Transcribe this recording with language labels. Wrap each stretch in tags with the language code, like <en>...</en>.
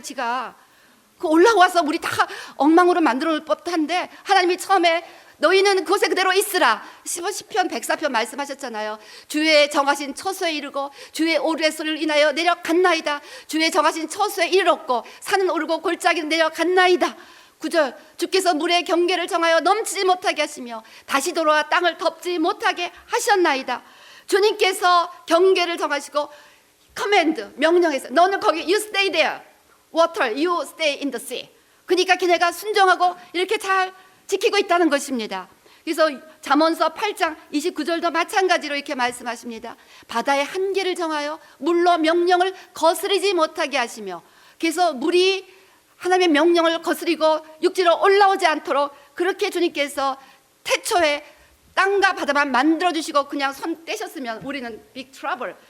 <ko>지가 그 올라와서 물이 다 엉망으로 만들어 놓을 법도 한데, 하나님이 처음에 너희는 그곳에 그대로 있으라, 시편 104편 말씀하셨잖아요. 주의 정하신 처소에 이르고 주의 오르의 소리를 인하여 내려갔나이다. 주의 정하신 처소에 이르렀고 산은 오르고 골짜기는 내려갔나이다. 9절, 주께서 물의 경계를 정하여 넘치지 못하게 하시며 다시 돌아와 땅을 덮지 못하게 하셨나이다. 주님께서 경계를 정하시고 커맨드, 명령해서 너는 거기</ko> <en>you stay there, water you stay in the sea.</en> <ko>그러니까 걔네가 순종하고 이렇게 잘 지키고 있다는 것입니다. 그래서 잠언서 8장 29절도 마찬가지로 이렇게 말씀하십니다. 바다의 한계를 정하여 물로 명령을 거스르지 못하게 하시며, 그래서 물이 하나님의 명령을 거스리고 육지로 올라오지 않도록 그렇게 주님께서 태초에 땅과 바다만 만들어주시고 그냥 손 떼셨으면 우리는 빅 트러블.</ko>